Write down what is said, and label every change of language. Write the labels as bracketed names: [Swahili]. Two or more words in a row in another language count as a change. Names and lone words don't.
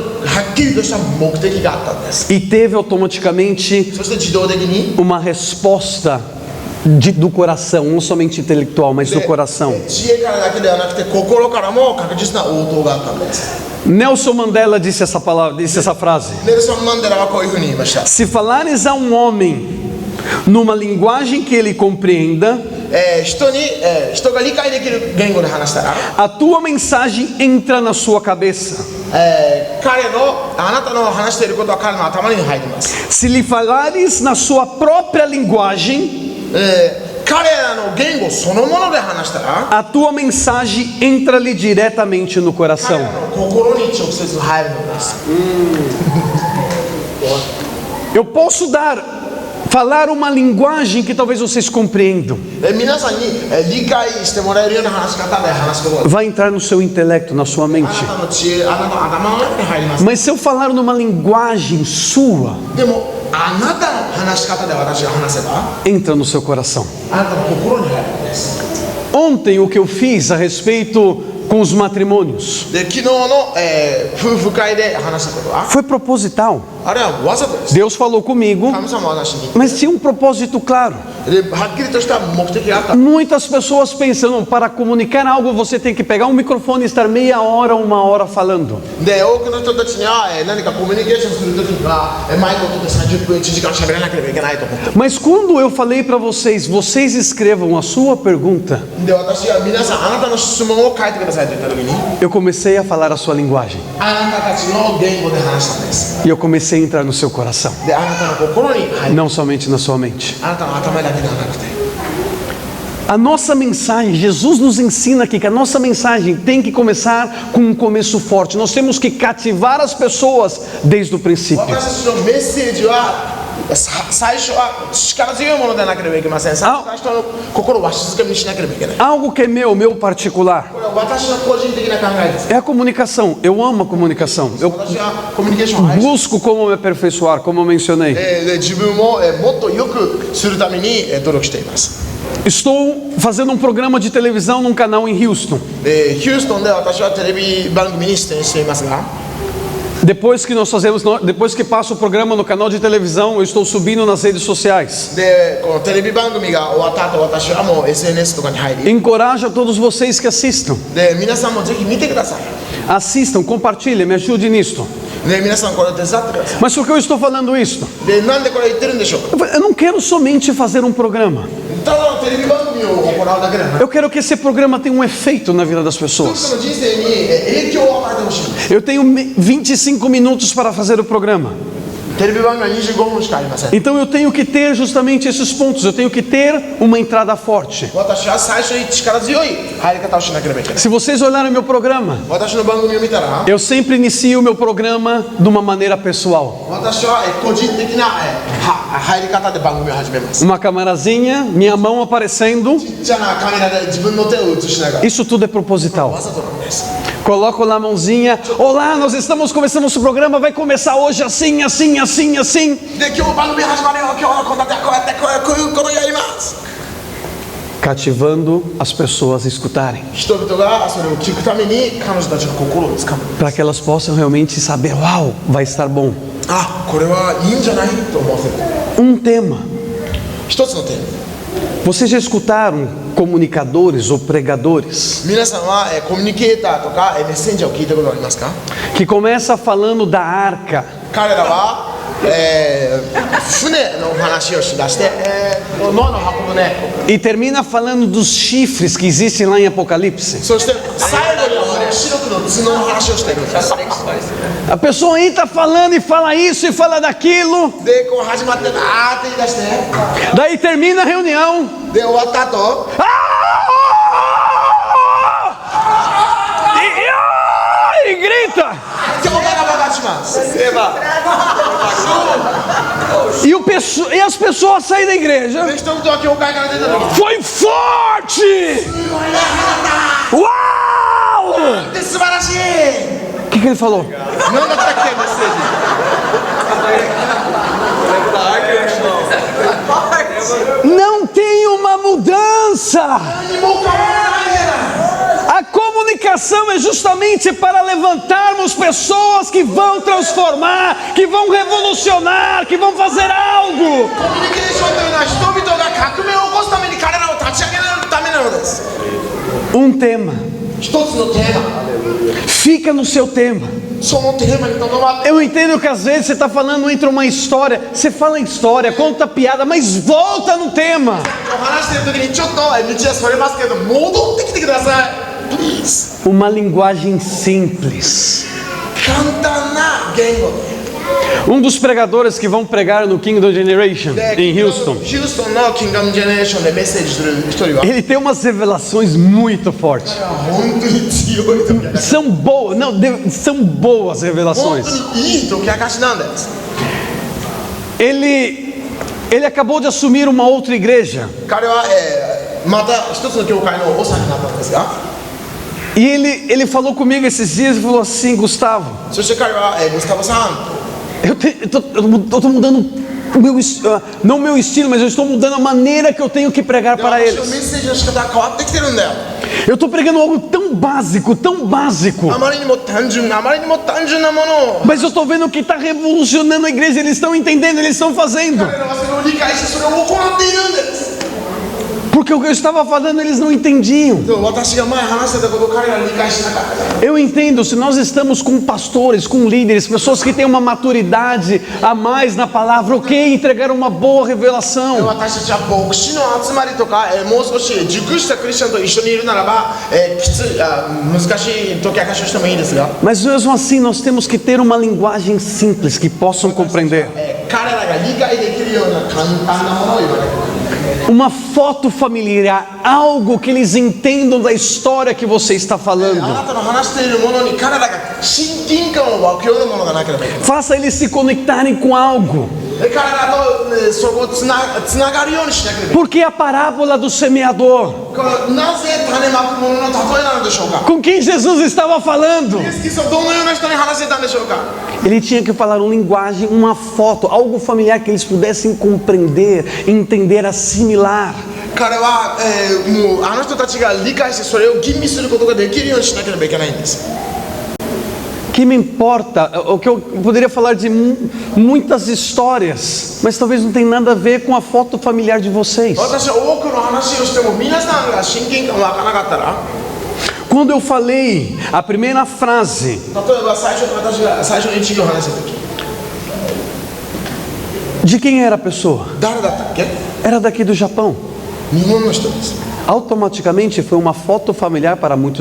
[Portuguese] E teve automaticamente uma resposta do coração, não somente intelectual, mas do coração. Nelson Mandela disse essa frase: se falares a um homem numa linguagem que ele compreenda, [Japanese] 人が理解できる言語で話したら、 [Portuguese] a tua mensagem entra na sua cabeça. [Japanese] あなたの話していることは彼の頭に入ります。 [Portuguese] Se lhe falares na sua própria linguagem, [Japanese] 彼らの言語そのもので話したら、 [Portuguese] a tua mensagem entra-lhe diretamente no [Japanese] 彼 [Portuguese] coração. [Japanese] らの心に直接入るのです。 [Portuguese] Eu posso falar uma linguagem que talvez vocês compreendam. [Japanese] 皆さんに理解してもらえるような話し方で話すことが [Portuguese] Vai entrar no seu intelecto, na sua [Japanese] あ [Portuguese] mente. [Japanese] なたの知恵、あなたの頭の中に入ります。 [Portuguese] Mas se eu falar numa linguagem sua, [Japanese] でもあなたの話し方で私が話せば [Portuguese] entra no seu coração. [Japanese] あなたの心に入るのです。 [Portuguese] Ontem o que eu fiz a respeito com os matrimônios [Japanese] で昨日の、夫婦会で話したことは [Portuguese] foi proposital. [Japanese] あれはわざとです。 [Portuguese] Deus falou comigo, [Japanese] 神様は私に [Portuguese] mas tinha um propósito claro. [Japanese] ではっきりとした目的があった。 [Portuguese] Muitas pessoas pensam, não, para comunicar algo você tem que pegar um microfone e estar meia hora, 1 hora falando. [Japanese] で多くの人たちには、何かコミュニケーションするときには、マイクを取って30分1時間喋らなければいけないと思って。 [Portuguese] Mas quando eu falei para vocês, vocês escrevam a sua pergunta, [Japanese] で私は皆さんあなたの質問を書いてくださいと言ったときに、 [Portuguese] eu comecei a falar a sua linguagem. [Japanese] あなたたちの言語で話したんです。 [Portuguese] E eu comecei a entrar no seu coração, [Japanese] であなたの心に入る。 [Portuguese] não somente na sua mente. [Japanese] あなたの頭だけではなくて。 [Portuguese] A nossa mensagem, Jesus nos ensina aqui que a nossa mensagem tem que começar com um começo forte. Nós temos que cativar as pessoas desde o princípio. [Japanese] 私たちのメッセージは最初は力強いものでなければいけません。最初の心をわしづかみにしなければいけない。 [Portuguese] Algo que é meu particular, [Japanese] これは私の個人的な考えです。 [Portuguese] é a comunicação. Eu amo a comunicação. Eu [Japanese] 私はコミュニケーションを愛して [Portuguese] busco como me aperfeiçoar, como eu mencionei. [Japanese] で自分をもっと良くするために努力しています。 [Portuguese] Estou fazendo um programa de televisão num canal em Houston. [Japanese] でヒューストンで私はテレビ番組に出演していますが、 [Portuguese] Depois que passa o programa no canal de televisão, eu estou subindo nas redes sociais. [Japanese] でこのテレビ番組が終わった後、私はもう SNS とかに入り、 [Portuguese] Encorajo a todos vocês que assistam. [Japanese] で皆さんもぜひ見てください。 [Portuguese] Assistam, compartilhem, me ajude nisto. [Japanese] で皆さんこれを手伝ってくださ [Portuguese] Mas por que eu estou falando isso? [Japanese] い。でなんでこれ言ってるんでしょうか。 [Portuguese] Eu não quero somente fazer um programa. [Japanese] ただのテレビ番組を行うだけではなく、 [Portuguese] Eu quero que esse programa tenha um efeito na vida das [Japanese] 人 [Portuguese] pessoas. [Japanese] 々の人生に影響を与えてほしいんです。 [Portuguese] Eu tenho 25 minutos para fazer o programa. [Japanese] テレビ番組は25分しかありません。 [Portuguese] Então eu tenho que ter justamente esses pontos. Eu tenho que ter uma entrada forte. [Japanese] 私は最初に力強い入り方をしなければいけない。 [Portuguese] Se vocês olharem meu programa, [Japanese] 私の番組を見たら、 [Portuguese] eu sempre inicio o meu programa de uma maneira pessoal. [Japanese] 私は個人的な入り方で番組を始めます。 [Portuguese] Uma camarazinha, minha mão aparecendo. [Japanese] ちっちゃなカメラで自分の手を映しながら、 [Portuguese] Isso tudo é proposital. [Japanese] わざとなんです。 [Portuguese] Coloco lá a mãozinha. Olá, nós estamos começando nosso programa. Vai começar hoje assim, assim, assim, assim. [Japanese] で今日番組始まるよ。今日の献立はこうやってこういうことをやります。 [Portuguese] Cativando as pessoas a escutarem. [Japanese] 人々がそれを聞くために彼女たちの心をつかむ。 [Portuguese] Para que elas possam realmente saber, uau, vai estar bom. [Japanese] あ、これはいいんじゃないと思わせる。 [Portuguese] Um tema. [Japanese] 一つのテーマ。 [Portuguese] Vocês já escutaram comunicadores ou pregadores [Japanese] 皆さんはコミュニケーターとかメッセンジャーを聞いたことありますか？ [Portuguese] que começa falando da arca? [Japanese] 彼らは、船の話をしだして、ノアの箱舟、 [Portuguese] E termina falando dos chifres que existem lá em Apocalipse. [Japanese] そして最後には白くの角の話をしているんです。 [Portuguese] A pessoa aí está falando e fala isso e fala daquilo. [Japanese] でこう始まってあーって言い出して、 [Portuguese] Daí termina a reunião. [Japanese] で終わった後、 [Portuguese] E grita. [Japanese] 教会が爆発します。 [Portuguese] E as pessoas saem da igreja. [Japanese] で人々は教会から出た時、 [Portuguese] Foi forte! Uau! [Japanese] で素晴らしい。 [Portuguese] O que ele falou? [Japanese] 何だったっけメッセージ。 [Portuguese] Não tem uma mudança. [Japanese] 何も変わらないじゃない。 [Portuguese] A comunicação é justamente para levantarmos pessoas que vão transformar, que vão revolucionar, que vão fazer algo. [Japanese] コミュニケーションというのは人々が革命を起こすために彼らを立ち上げるためなのです。 [Portuguese] Um tema. [Japanese] 一つのテーマ、 [Portuguese] Fica no seu tema. [Japanese] そのテーマにとどまって、 [Portuguese] Eu entendo que às vezes você está falando entre uma história, você fala em história, conta piada, mas volta no tema. [Japanese] 話してる時にちょっと道はそれますけど、戻ってきてください。Please。 [Portuguese] Uma linguagem simples. [Japanese] 簡単な言語で。 [Portuguese] Dos pregadores que vão pregar no Kingdom Generation em Houston, [Japanese] ヒューストンのキングダムジェネレーションでメッセージする一人は、 [Portuguese] ele tem umas revelações muito fortes. [Japanese] 本当に強い時明かし、 [Portuguese] São boas, não, são boas [Japanese] 本 [Portuguese] revelações. [Japanese] 当にいい時明かしなんです。 [Portuguese] Ele acabou de assumir uma outra igreja [Japanese] 彼は、また一つの教会の長になったんですが、 [Portuguese] e ele falou comigo esses dias e falou assim: Gustavo, [Japanese] そして彼は、ムスタバさん、 [Portuguese] eu estou mudando o meu, não o meu estilo, mas eu estou mudando a maneira que eu tenho que pregar para [Japanese] 私の [Portuguese] eles. [Japanese] メッセージの仕方が変わってきてるんだよ。 [Portuguese] Eu estou pregando algo tão básico, tão básico. [Japanese] あまりにも単純なものを、 [Portuguese] Mas eu estou vendo que está revolucionando a igreja. Eles estão entendendo, eles estão fazendo. [Japanese] 彼らはそれを理解してそれを行っているんです。 [Portuguese] Porque o que eu estava falando eles não entendiam. [Japanese] でも私が前話してたことを彼らは理解しなかったから。 [Portuguese] Eu entendo, se nós estamos com pastores, com líderes, pessoas que têm uma maturidade a mais na palavra, ok, entregaram uma boa revelação. [Japanese] 私たちは牧師の集まりとか、もう少し熟したクリスチャンと一緒にいるならば、難しい解き明かしをしてもいいですが、 [Portuguese] Mas mesmo assim nós temos que ter uma linguagem simples que possam compreender. [Japanese] 彼らが理解できるような簡単なものを言われる。 [Portuguese] Uma foto familiar, algo que eles entendam da história que você está [Japanese] あ [Portuguese] falando. [Japanese] なたの話しているものに彼らが親近感を湧くようなものがなければいけない。 [Portuguese] Faça eles se conectarem com algo. [Japanese] 彼らとそこをつながるようにしなければいけない。 [Portuguese] Porque a parábola do semeador, [Japanese] これなぜ種まくものの例えなのでしょうか。 [Portuguese] com quem Jesus estava falando, [Japanese] イエス・キリストはどのような人に話してたんでしょうか。 [Portuguese] ele tinha que falar uma linguagem, uma foto, algo familiar que eles pudessem compreender, entender, assimilar. [Japanese] 彼は、もうあの人たちが理解してそれを吟味することができるようにしなければいけないんです。 [Portuguese] Que me importa, o que eu poderia falar de muitas histórias, mas talvez não tenha nada a ver com a foto familiar de vocês. [Japanese] 私は多くの話をしても皆さんが親近感湧かなかったら、 [Portuguese] Quando eu falei a primeira frase, [Japanese] 例えば私が最初に一行話した時、 [Portuguese] de quem era a pessoa? [Japanese] 誰だったっけ？ [Portuguese] Era daqui do Japão. [Japanese] 日本の人です。 [Portuguese] Automaticamente foi uma foto familiar para muitos